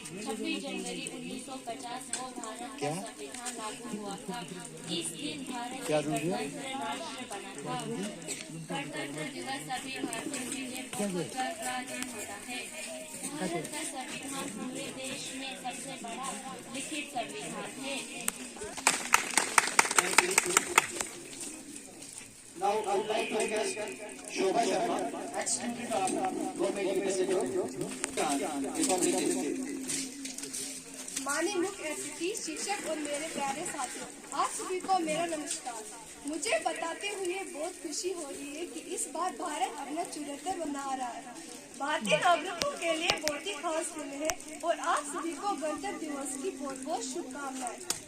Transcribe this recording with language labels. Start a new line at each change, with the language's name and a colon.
Hindi: 26 जनवरी 1950 को भारत का संविधान लागू हुआ था। इस दिन भारत गणतंत्र राष्ट्र बना था। गणतंत्र दिवस सभी भारतीयों के लिए बहुत गर्व का दिन होता है। भारत का संविधान पूरे देश में सबसे बड़ा लिखित संविधान है।
English: Now I would like to request Shobha Sharma, ex-student of Government University of Republic of State.
Hindi: माननीय मुख्य अतिथि, शिक्षक और मेरे प्यारे साथियों, आप सभी को मेरा नमस्कार। मुझे बताते हुए बहुत खुशी हो रही है कि इस बार भारत अपना 74 मना रहा है। भारतीय नागरिकों के लिए बहुत ही खास दिन है और आप सभी को गणतंत्र दिवस की बहुत बहुत शुभकामनाएं।